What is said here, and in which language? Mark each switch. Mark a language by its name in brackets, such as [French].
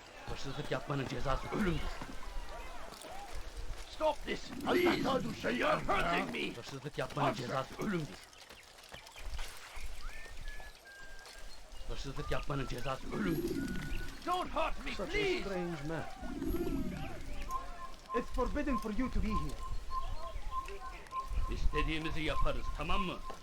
[Turkish] Hırsızlık yapmanın cezası ölümdür. [English] Stop this, [Arabic] هل [English] please! [Arabic] تحتاج شيئا؟ [English] You're hurting me! Hırsızlık yapmanın cezası ölümdür. Hırsızlık yapmanın cezası ölümdür. Don't hurt me, please! Strange man. It's forbidden for you to be here. [Turkish] İstediğimizi yaparız, tamam mı?